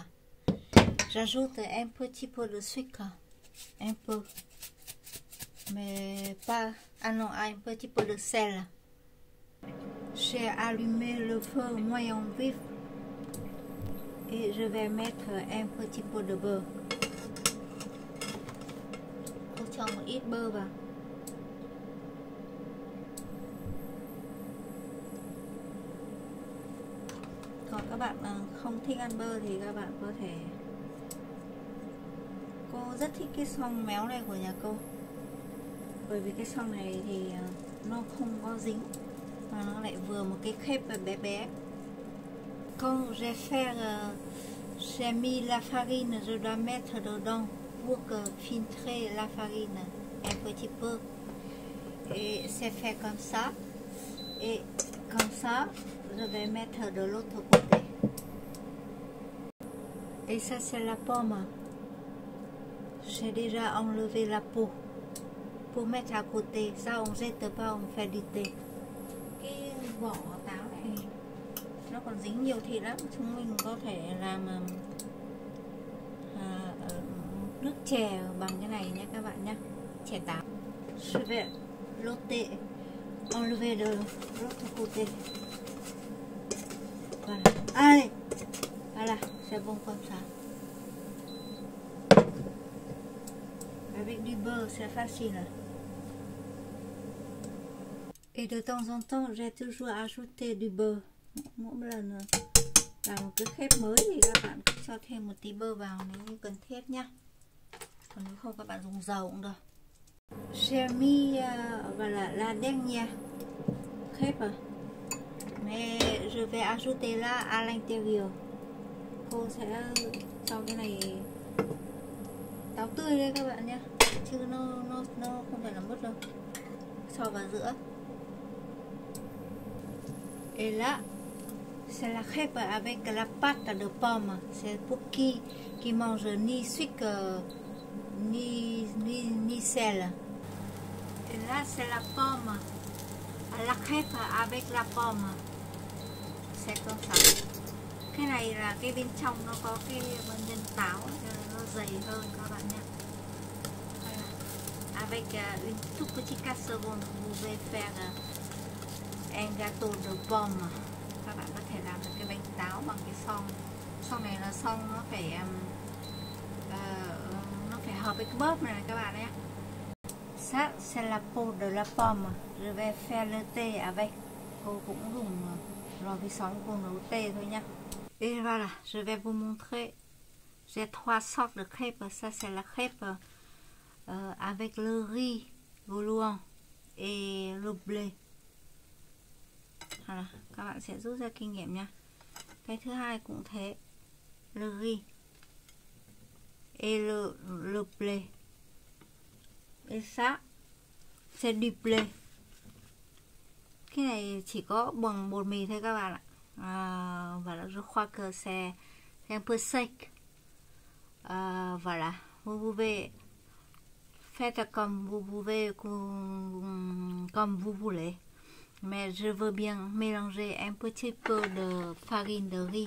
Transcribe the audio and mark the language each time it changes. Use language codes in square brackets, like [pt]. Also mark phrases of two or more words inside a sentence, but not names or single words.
[fr] J'ajoute un petit peu de sucre, un peu, mais pas, ah non, un petit peu de sel. J'ai allumé le feu moyen vif et je vais mettre un petit peu de beurre. [vi] Cô cho một ít bơ vào. Còn các bạn không thích ăn bơ thì các bạn có thể. Cô rất thích cái xoong méo này của nhà cô, bởi vì cái xoong này thì nó không có dính mà nó lại vừa một cái crêpe bé bé. [fr] Quand j'ai fait, j'ai mis la farine, je dois mettre dedans pour filtrer la farine un petit peu. Et c'est fait comme ça. Et comme ça, je vais mettre de l'autre côté. Et ça c'est la pomme. J'ai déjà enlevé la peau pour mettre à côté. Ça on jette pas, on fait du thé. [vi] Cái vỏ táo này nó còn dính nhiều thịt lắm, chúng mình có thể làm nước chè bằng cái này nhé các bạn nhé, chè táo. [fr] Je vais l'ôter, enlever de l'autre côté. Voilà. Allez, voilà, c'est bon comme ça. Avec du beurre, c'est facile. Et de temps en temps, j'ai toujours ajouté du beurre. [vi] Mỗi lần làm một cái khép mới thì các bạn cứ cho thêm một tí bơ vào nếu như cần thiết nhá. Còn nếu không các bạn dùng dầu cũng được. [fr] J'ai mis voilà, la dernière crêpe. Mais je vais ajouter là à l'intérieur. [vi] Cô sẽ cho cái này táo tươi đây các bạn nhé, chứ nó không phải là mứt đâu. Cho vào giữa. [fr] Et là, c'est la crêpe avec la pâte de pomme. C'est pour qui mange ni sucre ni sel. Et là, c'est la pomme. La crêpe avec la pomme. C'est comme ça. [vi] Cái này là cái bên trong nó có cái nhân táo cho nên nó dày hơn các bạn nhé. [fr] Avec une toute petite casserole, vous pouvez faire un gâteau de pomme. [vi] Các bạn có thể làm được cái bánh táo bằng cái xoong. Xoong này là xoong nó phải hợp với cái bóp này các bạn nhé. [fr] Ça c'est la peau de la pomme. Je vais faire le thé avec. [vi] Cô cũng dùng lò vi sóng cô nấu tê thôi nhá. [fr] Et voilà, je vais vous montrer. J'ai 3 sortes de crêpes. Ça c'est la crêpe avec le riz goulouant et le blé. Voilà, [vi] các bạn sẽ rút ra kinh nghiệm nha. Cái thứ hai cũng thế, [fr] le riz et le blé. Et ça, c'est du blé. [vi] Cái này chỉ có bằng bột mì thôi các bạn ạ. [fr] Voilà, je crois que c'est un peu sec. Voilà, vous pouvez faites comme vous pouvez, comme vous voulez. Mais je veux bien mélanger un petit peu de farine de riz.